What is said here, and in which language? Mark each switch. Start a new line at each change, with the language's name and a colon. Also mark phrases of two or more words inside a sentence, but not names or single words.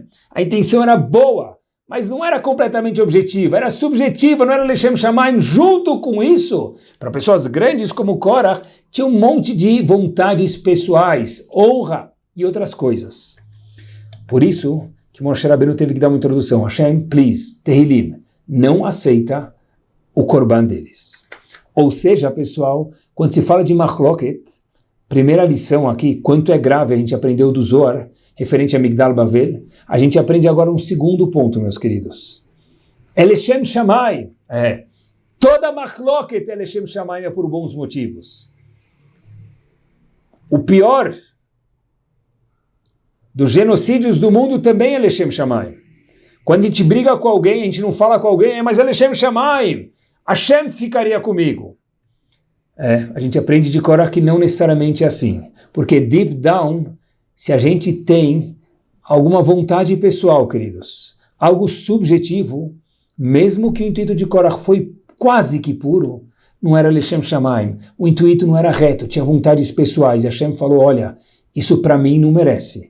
Portuguese: A intenção era boa, mas não era completamente objetiva, era subjetiva, não era
Hebrew: לשם שמים.
Portuguese: Junto com isso, para pessoas grandes como Korach, tinha um monte de vontades pessoais, honra e outras coisas. Por isso que Moshe Rabbeinu teve que dar uma introdução.
Hebrew: השם, please, תהילים,
Portuguese: não aceita o korban deles. Ou seja, pessoal, quando se fala de Machloket, primeira lição aqui, quanto é grave, a gente aprendeu do Zohar, referente a Migdal Bavel, a gente aprende agora um segundo ponto, meus queridos.
Hebrew: לשם שמים,
Portuguese: toda
Hebrew: מחלוקת לשם שמים
Portuguese: é por bons motivos. O pior dos genocídios do mundo também é
Hebrew: לשם שמים.
Portuguese: Quando a gente briga com alguém, a gente não fala com alguém, mas é
Hebrew: לשם שמים,
Portuguese: Hashem ficaria comigo. A gente aprende de Korach que não necessariamente é assim. Porque
English: deep down,
Portuguese: se a gente tem alguma vontade pessoal, queridos, algo subjetivo, mesmo que o intuito de Korach foi quase que puro, não era
Hebrew: לשם שמים,
Portuguese: o intuito não era reto, tinha vontades pessoais, e Hashem falou, olha, isso para mim não merece.